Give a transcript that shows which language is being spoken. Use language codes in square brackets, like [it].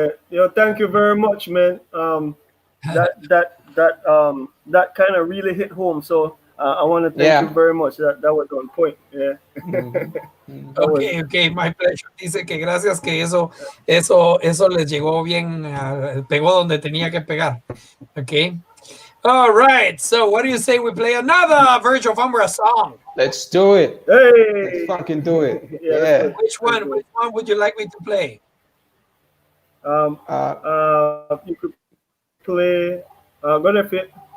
[en] Yo, thank you very much, man. That kind of really hit home. So I want to thank you very much. That was on point. Yeah. Okay, my pleasure. [es] Dice que gracias que eso les llegó bien, pegó donde tenía que pegar. [en] Okay. All right. So what do you say we play another Verge of Umbra song? Let's do it. Hey, let's fucking do it. Yeah. Which one would you like me to play? You could play. Go ahead, Fit.